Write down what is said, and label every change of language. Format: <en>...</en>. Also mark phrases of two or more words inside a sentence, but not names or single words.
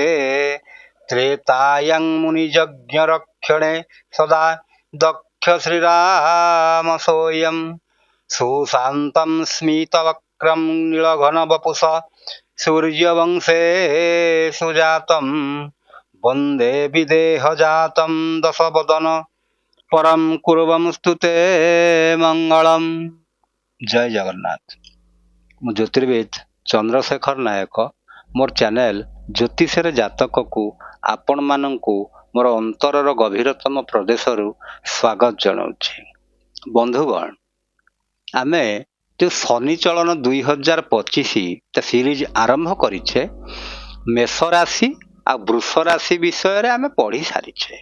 <sa>त्रेतायां मुनियज्ञरक्षणे सदा दक्ष श्रीराम सोऽयं सुशान्तं स्मितवक्रं नीलघनवपुषा सूर्यवंशे सुजातं वन्दे विदेहजातं दशवदन परम कुर्वंस्तु ते मंगलम।</sa> <or>ଜୟ ଜଗନ୍ନାଥ। ମୁଁ ଜ୍ୟୋତିର୍ବିଦ ଚନ୍ଦ୍ରଶେଖର ନାୟକ ମୋର ଚ୍ୟାନେଲ ଜ୍ୟୋତିଷର ଜାତକ କୁ ଆପଣ ମାନଙ୍କୁ ମୋର ଅନ୍ତରର ଗଭୀରତମ ପ୍ରଦେଶରୁ ସ୍ୱାଗତ ଜଣାଉଛି। ବନ୍ଧୁଗଣ, ଆମେ ଯୋ ଶନି ଚଳନ 2025 ସିରିଜ ଆରମ୍ଭ କରିଛେ ମେଷ ରାଶି ଆ ବୃଷ ରାଶି ବିଷୟ ରେ ଆମେ ପଢ଼ି ସାରିଛେ।</or>